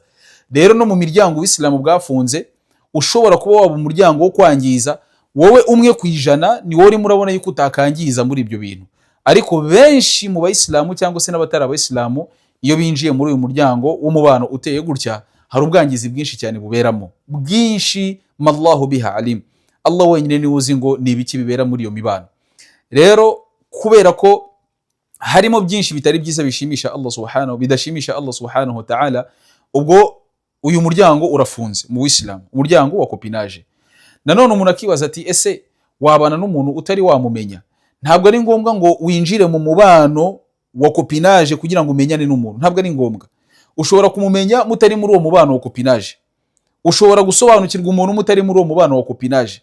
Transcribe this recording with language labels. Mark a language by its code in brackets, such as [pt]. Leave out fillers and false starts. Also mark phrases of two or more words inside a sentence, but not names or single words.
[rw] Rero no mu miryango Uislamu bwafunze, ushobora kuba waba umuryango wo kwangiza, wowe umwe ku ijana ni wowe urimo urabona yuko utakangiza muri ibyo bintu, ariko benshi mu Bayisilamu cyangwa se n'abatari Abayisilamu iyo binjiye muri uyu muryango w'umubano uteye gutya, hari ubwangizi bwinshi cyane buberamo, bwinshi. [ar] والله بها عليم, [rw] Allah wenyine niwe uzi ngo ni ibiki bibera muri iyo mibano. Rero kubera ko harimo byinshi bitari byiza bishimisha Allah subhanahu, bidashimisha Allah [ar] سبحانه وتعالى, [rw] ubwo uyu muryango urafunze mu Uislamu, umuryango wa copinage. Nanone umuntu akibaza ati ese wabana n'umuntu utari wamumenya? Ntabwo ari ngombwa ngo winjire mu mubano wa copinage kugira ngo umenyane n'umuntu, ntabwo ari ngombwa. Ushobora kumumenya mutari muri uwo mubano wa copinage, ushobora gusobanukirwa umuntu mutari muri uwo mubano wa copinage.